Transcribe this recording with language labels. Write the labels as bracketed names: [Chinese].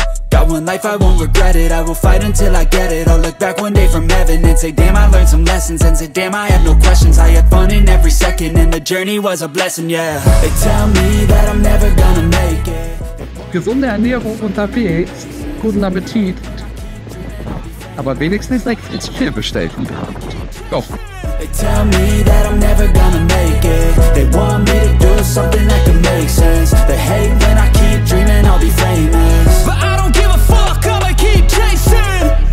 [English] Got one life, I won't regret it. I will fight until I get it. I'll look back one day from heaven and say, damn, I learned some lessons. And say, damn, I have no questions. I had fun in every second and the journey was a blessing, yeah. They tell me that I'm never gonna make it. [German] Gesunde Ernährung unterwegs, guten Appetit. Aber wenigstens ins Ziel bestellt. [English] Go. They tell me that I'm never gonna make it. They want me to do something that can make sense. They hate when I keep dreaming I'll be famous, but I don't give a fuck, I'ma keep chasing.